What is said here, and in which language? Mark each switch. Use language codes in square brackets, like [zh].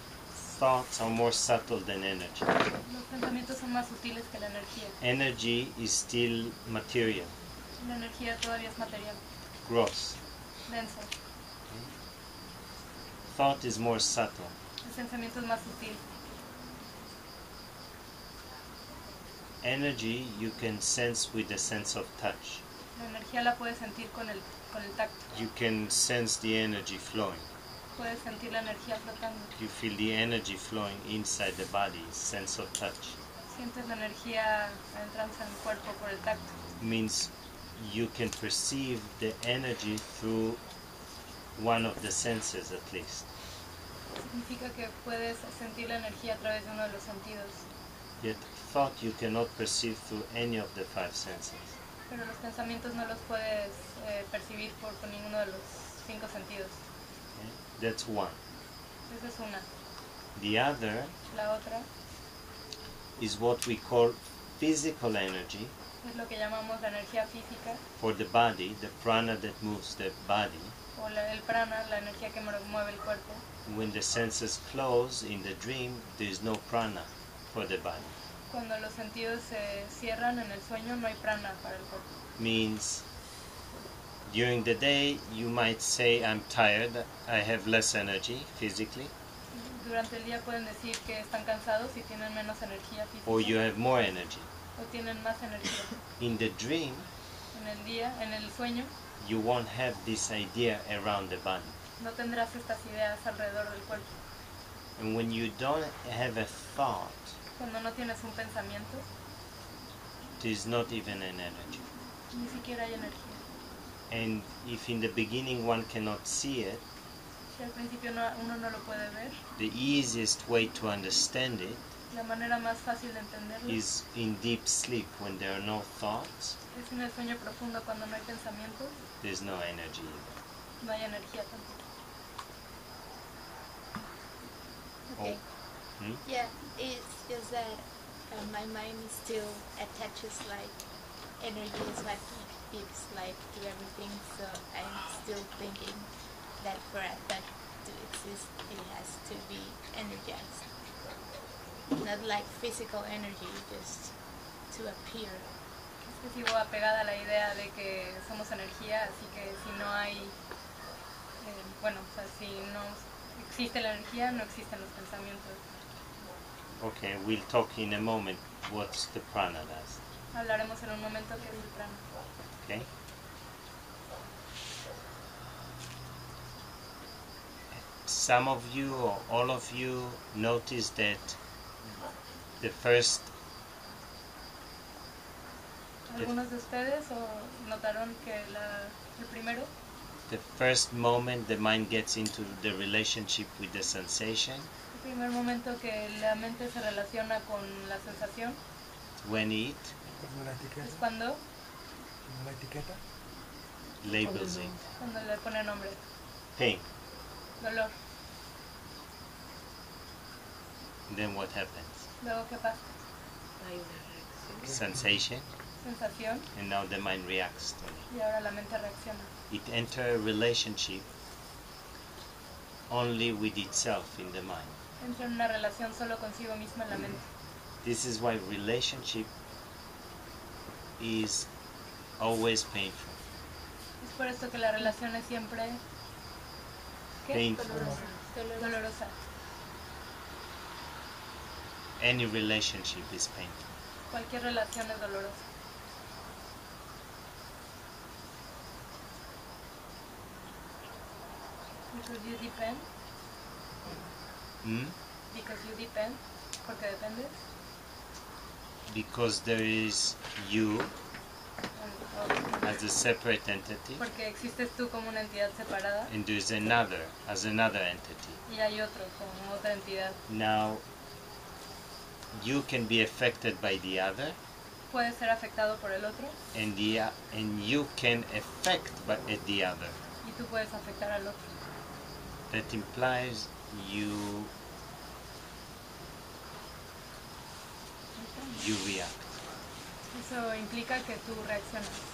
[en] thoughts are more subtle than energy. [es] los pensamientos son más sutiles que la energía. [en] Energy is still material, [es] La energía todavía es material, [en] gross. [es] denso. [en] Thought is more subtle. [es] El pensamiento es más sutil. [en] Energy you can sense with the sense of touch. [es] La energía la puedes sentir con el tacto. [en] You can sense the energy flowing. [es] Puedes sentir la energía flotando. [en] You feel the energy flowing inside the body, sense of touch. [es] Sientes la energía adentrarse en el cuerpo por el tacto. [en] Means you can perceive the energy through one of the senses at least. [es] Significa que puedes sentir la energía a través de uno de los sentidos, [en] Yet thought you cannot perceive through any of the five senses. [es] pero los pensamientos no los puedes percibir por ninguno de los 5 sentidos. [en] Okay? That's one. [es] Esa es una. [en] The other [es] La otra [en] is what we call physical energy [es] es lo que llamamos la energía física [en] for the body, the prana that moves the body. [es] o el prana, la energía que mueve el cuerpo. [en] When the senses close in the dream, there is no prana for the body. [es] Cuando los sentidos se cierran en el sueño no hay prana para el cuerpo. [en] Means during the day you might say, I'm tired, I have less energy physically, [es] Durante el día pueden decir que están cansados y tienen menos energía [en] or [es] física [en] you have more energy. [es] o tienen más energía. [en] In the dream, [es] En el día, en el sueño, [en] you won't have this idea around the body. [es] no tendrás estas ideas alrededor del cuerpo. [en] And when you don't have a thought, [es] Cuando no tienes un pensamiento, [en] there is not even an energy. [es] ni siquiera hay energía. [en] And if in the beginning one cannot see it, [es] Si al principio uno no lo puede ver, [en] the easiest way to understand it [es] la manera más fácil de entenderlo [en] is in deep sleep. When there are no thoughts, [es] es en el sueño profundo cuando no hay pensamientos, [en] there's no energy either. [es] no hay energía tampoco. [en] Okay. Hmm? Yeah, it's just that my mind is still attaches like energy is what gives life to everything. So I'm still thinking that for a thought to exist, it has to be energized, not like physical energy, just to appear. [es] Es que sigo apegada a la idea de que somos energía, así que si no hay, bueno, o sea, si no existe la energía, no existen los pensamientos. [en] Okay, we'll talk in a moment what the prana does. [es] Hablaremos en un momento que es el prana. [en] Okay? Some of you or all of you notice that the first [es] Algunos de ustedes notaron que el primero, [en] the first moment the mind gets into the relationship with the sensation, [es] el primer momento que la mente se relaciona con la sensación, [en] when it [es] Como una etiqueta. es cuando [en] labels it. [es] cuando le pone nombre. [en] Pain. [es] Dolor. [en] Then what happens? [es] Luego, ¿qué pasa? Hay una reacción. [en] Sensation, [es] Sensación, [en] and now the mind reacts to it. [es] y ahora la mente reacciona. [en] It enters a relationship only with itself in the mind. [es] Entra en una relación solo consigo misma en la mente. [en] This is why relationship is always painful. [es] Es por esto que la relación es siempre ¿qué? [en] Painful. [es] Dolorosa. [en] Any relationship is painful. [es] Cualquier relación es dolorosa. [en] Because you depend, Hmm? because you depend, [es] porque dependes, [en] Because there is you [es] o [en] as a separate entity, [es] porque existes tú como una entidad separada [en] and there is another as another entity. [es] y hay otro como otra entidad. [en] Now, you can be affected by the other, [es] Puede ser afectado por el otro [en] and you can affect the other. [es] y tú puedes afectar al otro. [en] That implies you react. [es] Eso implica que tú reaccionas.